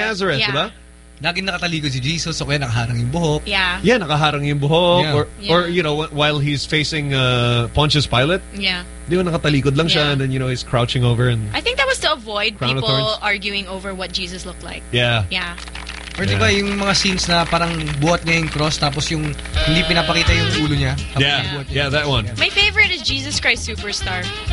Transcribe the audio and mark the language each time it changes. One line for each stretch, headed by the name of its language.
English: Of Nazareth, yeah.
Filipino: diba? Laging nakataligo si Jesus, o kaya nakaharang yung buhok.
English: Yeah.
Filipino: Yeah, nakaharang yung buhok. Yeah.
English: Or, you know, while he's facing Pontius Pilate. Yeah.
Filipino: Di ba nakatalikod lang siya,
English: and then, you know, he's crouching over. And I think that was to avoid Crown people arguing over what Jesus looked like. Yeah. Yeah.
Filipino: Or di ba yung mga scenes na parang buhat niya yung cross, tapos yung hindi pinapakita yung ulo niya.
English: Yeah, that one. My favorite is Jesus Christ Superstar.